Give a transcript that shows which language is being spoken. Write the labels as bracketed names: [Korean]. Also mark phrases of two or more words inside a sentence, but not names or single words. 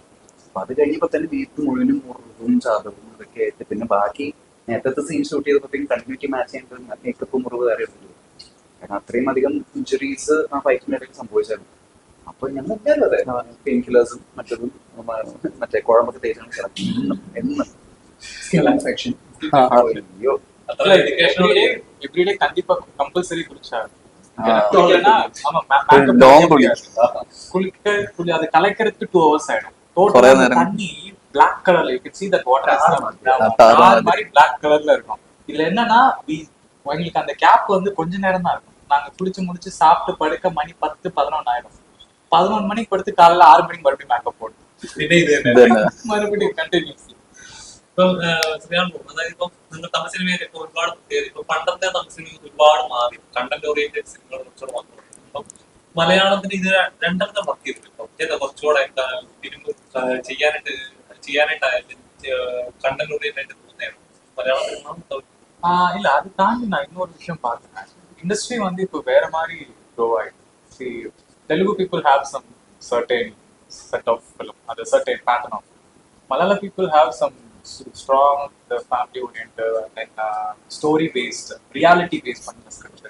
[Malayalam] അപ്പൊ അത് കഴിഞ്ഞപ്പോ തന്നെ വീട്ടിൽ മുഴുവനും മുറിവും ചതവും ഇതൊക്കെ ആയിട്ട് പിന്നെ ബാക്കി നേരത്തെ സീൻ ഷൂട്ട് ചെയ്തപ്പോഴത്തേക്കും [English] continuity match [Malayalam] ചെയ്യേണ്ട മേക്കപ്പ് മുറിവ് വേറെ ഉള്ളൂ. കാരണം അത്രയും അധികം ഇഞ്ചുറീസ് ആ ഫൈറ്റിന്റെ ഇടയിൽ സംഭവിച്ചായിരുന്നു. അപ്പൊ ഞങ്ങൾ എല്ലാവരും അതെ [English] painkillers [Malayalam] മറ്റതും മറ്റേ കുഴമ്പൊക്കെ തേച്ചാണ് കിടക്കുന്നത്. എന്നും [English] skin infection. [Malayalam] അയ്യോ അത്ര എഡ്യൂക്കേഷൻ [Tamil] எவ்ரிடே கண்டிப்பா கம்பல்சரி குளிச்சாரு. [Malayalam] ലോങ് കുളി. [Tamil] குளி அது கலைக்கிறதுக்கு 2 hours ஆயிடும். குறை டோட்டலா நேரம். தண்ணி [English] black colorல you can see that water [Tamil] tar மாதிரி [English] black colorல [Tamil] இருக்கும். இதுல என்னன்னா உங்களுக்கு அந்த கேப் வந்து கொஞ்ச நேரம் தான் இருக்கும். நாங்க குளிச்சு முடிச்சு சாப்பிட்டு படுக்க மணி 10-11 ஆயிடும். 11 மணிக்கு படுத்து காலைல 6 மணிக்கு மறுபடியும் மேக்கப் போடும். [Malayalam] പിന്നെ ഇത് തന്നെ ഇതന്നെ. [Tamil] மறுபடியும் கண்டினியூஸ்லி. [Malayalam] ഇപ്പം ശ്രീയാൻ പോകും. അതായത് ഇപ്പം നിങ്ങൾ തമിഴ് സിനിമയിൽ ഇപ്പൊ ഒരുപാട് ഇപ്പൊ പണ്ടത്തെ തമിഴ് സിനിമ ഒരുപാട് മാറി [English] content oriented [Malayalam] സിനിമകൾ കുറച്ചുകൂടെ വന്നു. ഇപ്പം മലയാളത്തിന് ഇത് രണ്ടാമത്തെ വർക്ക് ചെയ്തിട്ടുണ്ട്. ഇപ്പം ഏതാ കുറച്ചുകൂടെ ഇരുമ്പ് ചെയ്യാനായിട്ടായാലും [English] content oriented [Malayalam] തോന്നിയാണ് മലയാള സിനിമ. [Tamil] இல்ல அது தாண்டி நான் இன்னொரு விஷயம் பார்த்தேன். இண்டஸ்ட்ரி வந்து இப்போ வேற மாதிரி க்ரோ ஆயிடுச்சு. [English] Telugu people have some certain set of film, அது certain pattern of. Malayalam people have some strong family oriented and story based reality based பண்ண ஸ்கிரிப்ட்.